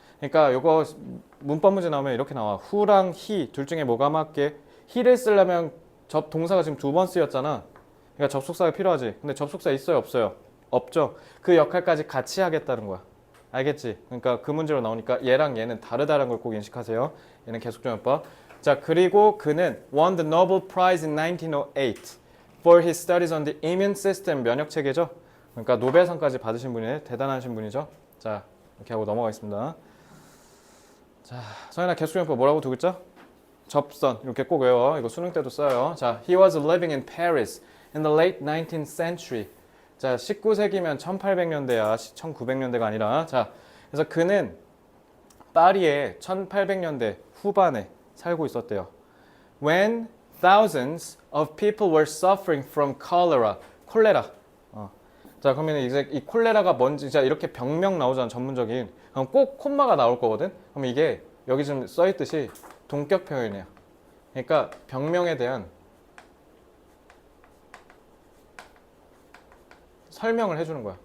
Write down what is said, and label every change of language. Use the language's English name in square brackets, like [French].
[Korean] 그러니까 요거 문법 문제 나오면 이렇게 나와. who랑 he 둘 중에 뭐가 맞게? he를 쓰려면 동사가 지금 두 번 쓰였잖아. 그러니까 접속사가 필요하지. 근데 접속사 있어요, 없어요? 없죠. 그 역할까지 같이 하겠다는 거야. 알겠지? 그러니까 그 문제로 나오니까 얘랑 얘는 다르다는 걸 꼭 인식하세요. 얘는 계속적용법. 자, 그리고 그는 [English] won the Nobel Prize in 1908 for his studies on the immune system. [Korean] 면역 체계죠. 그러니까 노벨상까지 받으신 분이네. 대단하신 분이죠. 자, 이렇게 하고 넘어가겠습니다. 자, 서연아, 계속적용법 뭐라고 두 글자? 접선. 이렇게 꼭 외워. 이거 수능 때도 써요. [English] 자, he was living in Paris in the late 19th century. [Korean] 자, 19세기면 1800년대야. 1900년대가 아니라. 자, 그래서 그는 파리에 1800년대 후반에 살고 있었대요. [English] When thousands of people were suffering from cholera. [Korean] 콜레라. 자, 그러면 이제 이 콜레라가 뭔지 자, 이렇게 병명 나오잖아. 전문적인. 그럼 꼭 콤마가 나올 거거든. 그럼 이게 여기 좀 써 있듯이 동격 표현이야. 그러니까 병명에 대한 설명을 해주는 거야.